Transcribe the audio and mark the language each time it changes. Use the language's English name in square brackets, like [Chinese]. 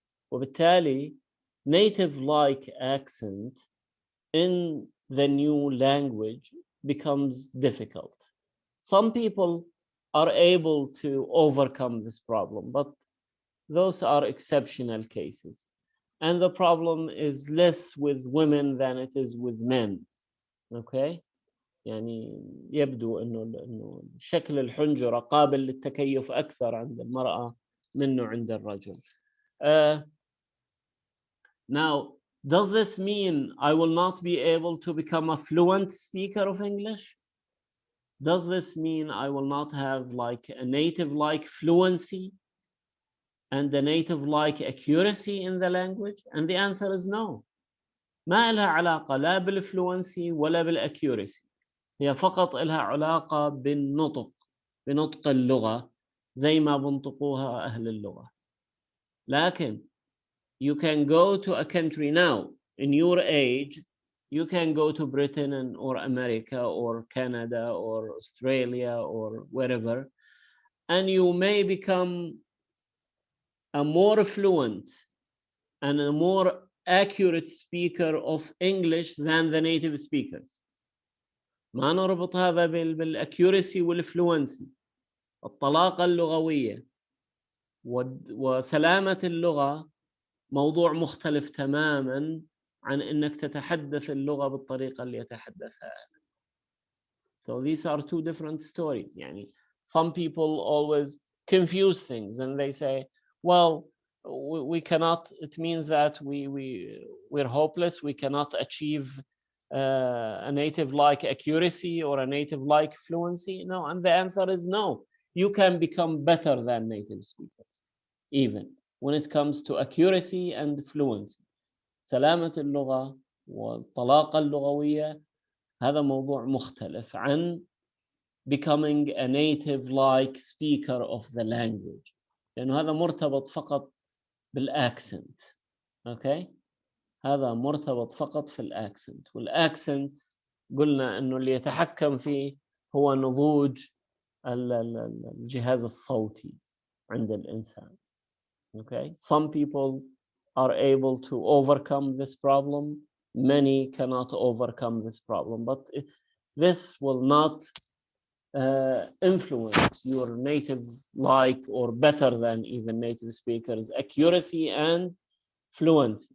[English] وبالتالي native-like accent in the new language becomes difficult. Some people are able to overcome this problem, but those are exceptional cases. And the problem is less with women than it is with men. Okay? [Arabic] يعني يبدو إنه شكل الحنجرة قابل للتكيف أكثر عند المرأة منه عند الرجل. [English] Now, does this mean I will not be able to become a fluent speaker of English? Does this mean I will not have like a native-like fluency and a native-like accuracy in the language? And the answer is no. [Arabic] ما لها علاقة لا بالفلوency ولا بالaccuracy. هي فقط لها علاقة بالنطق، بنطق اللغة زي ما بنطقوها أهل اللغة. [English] لكن you can go to a country now, in your age, you can go to Britain or America or Canada or Australia or wherever, and you may become a more fluent and a more accurate speaker of English than the native speakers. [Arabic] ما نربط هذا بالaccuracy والfluency. الطلاقة اللغوية وسلامة اللغة موضوع مختلف تماماً عن إنك تتحدث اللغة بالطريقة اللي يتحدثها. [English] So these are two different stories. يعني some people always confuse things and they say, well, we cannot, it means that we're hopeless, we cannot achieve a native-like accuracy or a native-like fluency. No, and the answer is no. You can become better than native speakers, even when it comes to accuracy and fluency. [Arabic] سلامة اللغة والطلاقة اللغوية هذا موضوع مختلف عن [English] becoming a native-like speaker of the language، [Arabic] لأنه هذا مرتبط فقط بالأكسنت. أوكي؟ هذا مرتبط فقط في الأكسنت، والأكسنت قلنا إنه اللي يتحكم فيه هو نضوج الجهاز الصوتي عند الإنسان. [English] Okay, some people are able to overcome this problem. Many cannot overcome this problem, but this will not influence your native-like or better than even native speakers accuracy and fluency.